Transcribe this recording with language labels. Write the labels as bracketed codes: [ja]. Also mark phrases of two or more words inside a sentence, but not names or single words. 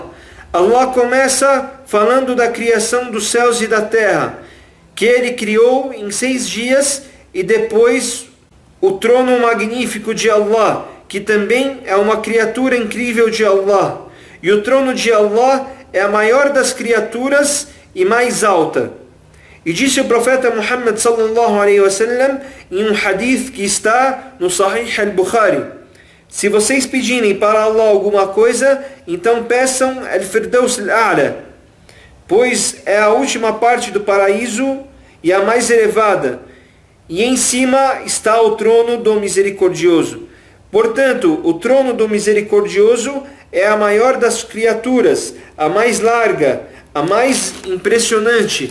[pt] Allah começa falando da criação dos céus e da terra, que Ele criou em 6 dias, e depois o trono magnífico de Allah, que também é uma criatura incrível de Allah. E o trono de Allah é a maior das criaturas e mais alta. E disse o profeta Muhammad [ar] صلى الله عليه وسلم [pt] em um hadith que está no Sahih al-Bukhari: se vocês pedirem para Allah alguma coisa, então peçam al-Firdaus al-A'la, pois é a última parte do paraíso e a mais elevada, e em cima está o trono do misericordioso. Portanto, o trono do misericordioso é a maior das criaturas, a mais larga, a mais impressionante.